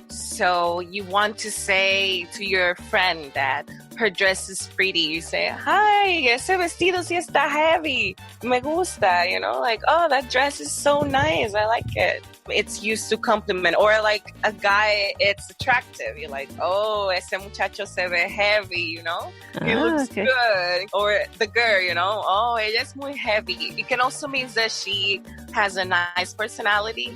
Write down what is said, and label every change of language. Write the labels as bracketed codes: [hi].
[en] So you want to say to your friend that her dress is pretty. You say, hi, [es] ese vestido sí está heavy. Me gusta, [en] like, oh, that dress is so nice. I like it. It's used to compliment. Or like a guy, it's attractive. You're like, oh, [es] ese muchacho se ve heavy, [en] He looks good. Or the girl, [es] oh, ella es muy heavy. [en] It can also mean that she has a nice personality.